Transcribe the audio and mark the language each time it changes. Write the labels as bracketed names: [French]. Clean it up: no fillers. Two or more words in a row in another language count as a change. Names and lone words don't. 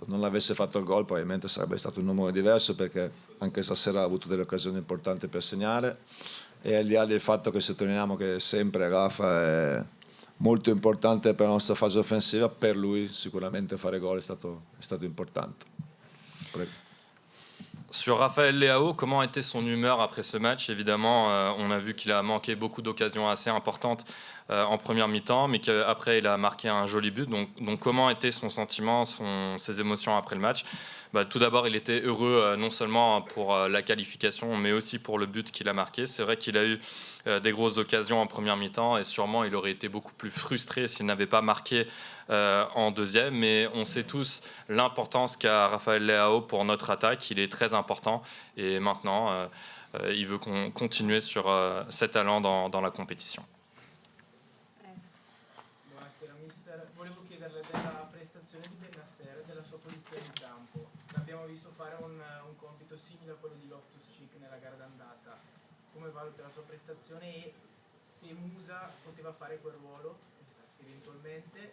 [Italian] Non avesse fatto il gol probabilmente sarebbe stato un numero diverso, perché anche stasera ha avuto delle occasioni importanti per segnare E al di là del fatto che sottolineiamo che sempre Rafa è molto importante per la nostra fase offensiva, per lui sicuramente fare gol è stato importante. Prego. [French] Sur Raphaël Leao, comment était son humeur après ce match? Évidemment, on a vu qu'il a manqué beaucoup d'occasions assez importantes en première mi-temps, mais qu'après il a marqué un joli but. Donc comment était son sentiment, ses émotions après le match? Tout d'abord, il était heureux non seulement pour la qualification, mais aussi pour le but qu'il a marqué. C'est vrai qu'il a eu des grosses occasions en première mi-temps et sûrement il aurait été beaucoup plus frustré s'il n'avait pas marqué en deuxième. Mais on sait tous l'importance qu'a Raphaël Leao pour notre attaque. Il est très important et maintenant il veut continuer sur cet talent dans la compétition. [Italian] Buonasera mister, volevo chiederle della prestazione di Bennacer e della sua posizione in campo. L'abbiamo visto fare un compito simile a quello di Loftus-Cheek nella gara d'andata. Come valuta la sua prestazione e se Musa poteva fare quel ruolo eventualmente?